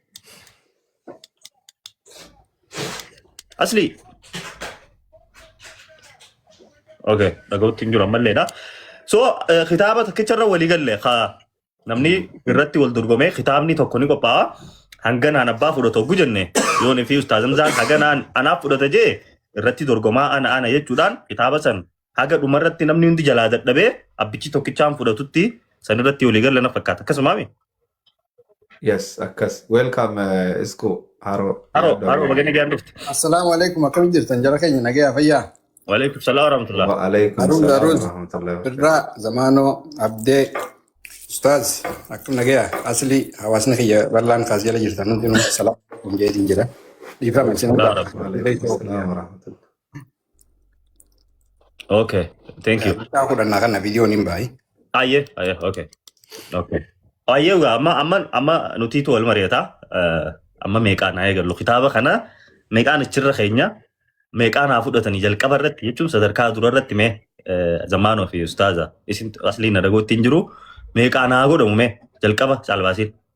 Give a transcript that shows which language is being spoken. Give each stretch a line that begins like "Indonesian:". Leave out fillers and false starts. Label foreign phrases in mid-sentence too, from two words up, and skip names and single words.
Oromo: asli okay dhaga'utti hin jiru ammalleedha so kitaaba tokkicharra walii galle namni irratti wal dorgomee kitaabni tokko ni qophaa'a hanganaan abbaa fudhatu oggu jenne yoon fi ustaaz Hamzaan hanganaan anaaf fudhata jee irratti dorgomaa ana jechuudhaan kitaaba san haga dhumarratti namni hundi jalaa dadhabee abbichi tokkichaan fudhatutti san irratti walii galle na fakkaata akkasumaami. Yes, akkas. Welcome, Isku. Haro, bagani gaan dhufte.
Arabic: السلام عليكم,
Oromo: akkam jirtan jara keenya nagaya fayyaa.
Arabic: وعليكم السلام ورحمة الله. وعليكم السلام ورحمة الله.
Oromo: Birra Zamano Abdee Ustaz akkam nagaya asli hawaasni kiyya bal'aan kaas jala jirtan hundi nu salaam kun jeetiin jira. Dhiifama isin
Arabic: وعليكم السلام ورحمة الله.
English: Okay, thank you.
Oromo: Taa kudhannaa kana viidiyoon hin baayi. Ayye, okay. Okay. Ayye amma nutiitu wal mari'ata amma meeqaan haa eegallu kitaaba kana meeqaan achirra keenya meeqaan haa fudhatanii jalqaba irratti jechuun sadarkaa dura irratti mee Zamaanoo fi Ustaaza isin aslii na dhagootti hin jiru meeqaan haa godhamu mee jalqaba caalbaasiin.